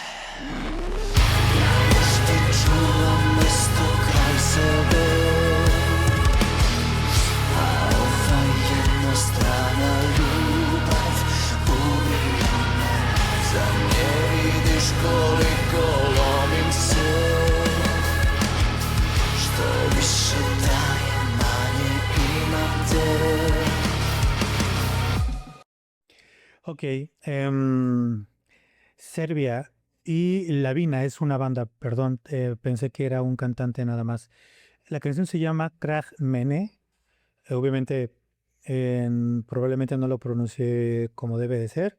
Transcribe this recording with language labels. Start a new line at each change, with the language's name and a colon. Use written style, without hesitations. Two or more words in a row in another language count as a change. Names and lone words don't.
Serbian: Još ti čuvam mesto kraj sebe, a ova jednostrana ljubav ubija me. Zar ne vidiš koliko lomim se? Što više dajem, manje imam te.
Spanish: Ok, Serbia y Lavina es una banda, perdón, pensé que era un cantante nada más. La canción se llama Kraj Mene, obviamente probablemente no lo pronuncié como debe de ser.